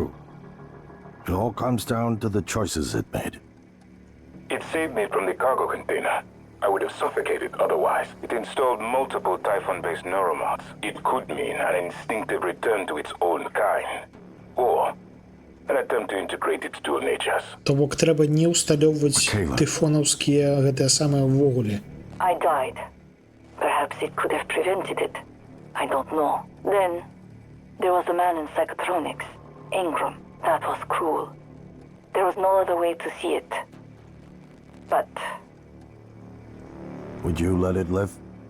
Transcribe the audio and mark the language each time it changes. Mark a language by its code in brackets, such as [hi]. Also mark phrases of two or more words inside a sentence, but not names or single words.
[en] It all comes down to the choices it made. It saved me from the cargo container. I would have suffocated otherwise. It installed multiple Typhon-based neuromods. It could mean an instinctive return to its own kind. Or an attempt to integrate its dual natures. [be] То бок трэба не ўсталёўваць тыфонаўскія гэтыя самыя ўвогуле. [en] I died. Perhaps it could have prevented it. I don't know. Then, there was a man in psychotronics. Ingram. That was cruel. There was no other way to see it. But... Would you let it live?